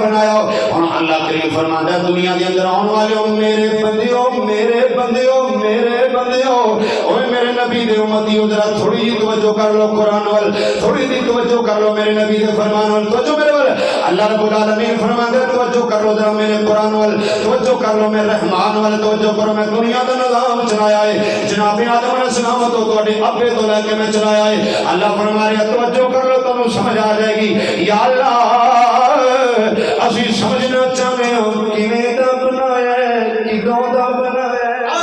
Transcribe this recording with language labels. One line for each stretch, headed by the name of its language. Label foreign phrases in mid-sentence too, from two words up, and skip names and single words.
Punjabi: بنایا ہن اللہ کریم فرماندا ہے دنیا دے اندر آون والے میرے بندیو میرے بندیو میرے بندیو اوئے میرے نبی دے امتیو ذرا تھوڑی جی توجہ کر لو قرآن وال تھوڑی سی توجہ کر لو میرے نبی دے فرمان وال توجہ میرے وال
Arabic: الله رب العالمين
Punjabi: فرماندا ہے توجہ کر لو ذرا میرے قرآن وال توجہ کر لو میرے رحمان وال توجہ کرو میں دنیا دا نظام چلایا ہے جناب آدم علیہ السلام تو تمہارے ابے تو لے کے میں چلایا ہے اللہ فرما رہا ہے توجہ کر لو تہانوں سمجھ آ جائے گی یا اللہ اسی سمجھنا چاہندے ہو کیویں دا بنایا ہے کدوں دا بنایا ہے